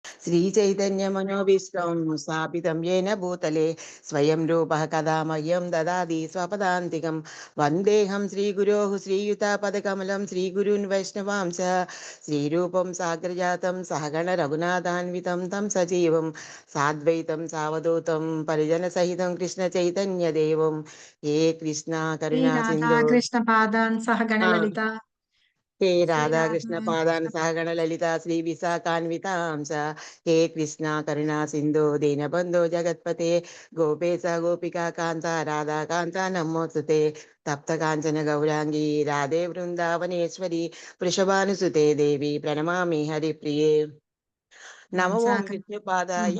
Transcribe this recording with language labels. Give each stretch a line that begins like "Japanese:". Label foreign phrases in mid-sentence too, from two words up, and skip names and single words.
Sanskrit: श्रीचैतन्यमनोभीष्टं स्थापितं येन भूतले स्वयं रूपः कदा मह्यं ददाति स्वपदान्तिकं वन्देऽहं श्रीगुरोः श्रीयुतापदकमलं श्रीगुरून् वैष्णवां च श्रीरूपं साग्रजातं सहगण रघुनाथान्वितं तं सजीवं साद्वैतं सावधूतं परिजनसहितं कृष्णचैतन्यदेवं हे कृष्णा శ్రీ करुणा सिन्धु రాధాకృష్ణ పాదాన్ సహగణ లలిత हे శ్రీ राधाकृष्ण पादान् రాధాకృష్ణ सहगण ललिता श्री विशाखान्वितां च हे कृष्णा करुणा सिन्धु दीनबन्धो जगत्पते गोपेश गोपिका कान्ता राधा कान्ता नमोऽस्तुते तप्त काञ्चन गौराङ्गी राधे वृन्दावनेश्वरी वृषभानुसुते देवी प्रणमामि हरिप्रिये नमो ओं विष्णुपादाय